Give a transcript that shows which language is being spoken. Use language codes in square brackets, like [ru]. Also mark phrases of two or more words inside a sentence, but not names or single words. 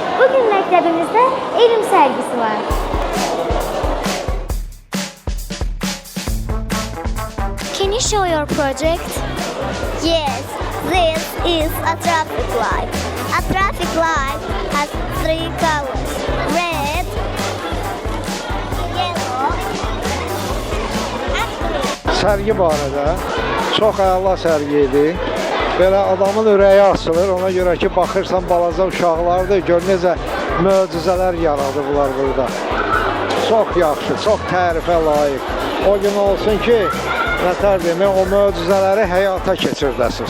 [az] Bugün məktəbimizdə elm sərgisi var. [en] Can you show your project? Yes, this is a traffic light. A traffic light has 3 colors: red, yellow, and green. [az] Sərgi barədə çox əla sərgi idi. Belə adamın ürəyi açılır, ona görə ki, baxırsan balaca uşaqlardır, gör necə möcüzələr yaradıblar burada. Çox yaxşı, çox tərifə layiq. O gün olsun ki, nətər demək, o möcüzələri həyata keçirdəsiniz.